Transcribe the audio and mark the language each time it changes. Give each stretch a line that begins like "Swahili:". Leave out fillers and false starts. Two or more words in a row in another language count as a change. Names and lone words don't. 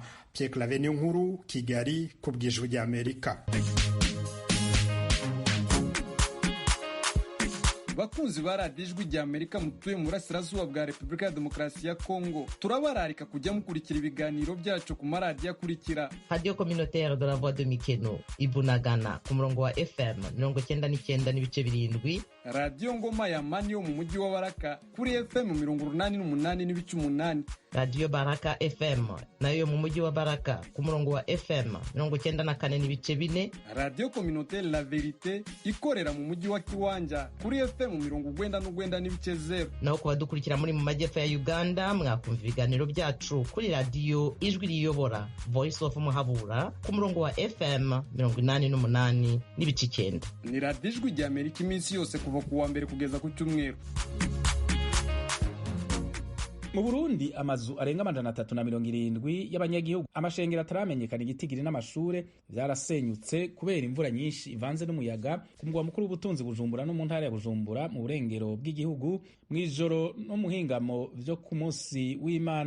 Kinyarwanda: Pierre Claver Nkuru, Kigali, ku bw'Ijwi ry'Amerika. Bakunzi ba radiyo Ijwi ry'Amerika mutuye mu burasirazuba bwa Repubulika ya Demokarasi ya Kongo, turabararika kujya mukurikira ibiganiro byacu ku maradiyo akurikira: Radio Communautaire de la Voix de Mikeno Ibunagana ku murongo wa FM 99.7, Radio Ngoma ya Mani yo mu mujyi wa Baraka kuri FM 88.8, Radio Baraka FM nayo mu mujyi wa Baraka ku murongo wa FM 94.4, Radio Communautaire La Verite ikorera mu mujyi wa Kiwanja kuri FM 99.0. naho kuba dukurikira muri mu majyepfo ya Uganda mwakumva ibiganiro byacu kuri Radio Ijwi Riyobora Voice of Muhabura ku murongo wa FM 88.9. Ni Radio Ijwi ry'Amerika iminsi yose kuva ku wa mbere kugeza ku cyumweru.
Rundi: Mu Burundi amazu arenga 370 y'abanyagihugu, amashengero ataramenyekana igitigiri n'amashure byarasenyutse kubera imvura nyinshi ivanze n'umuyaga ku mugwa mukuru w'ubutunzi Bujumbura no mu ntara ya Bujumbura mu burengero bw'igihugu mw'ijoro no muhingamo vyo ku munsi w'Imana.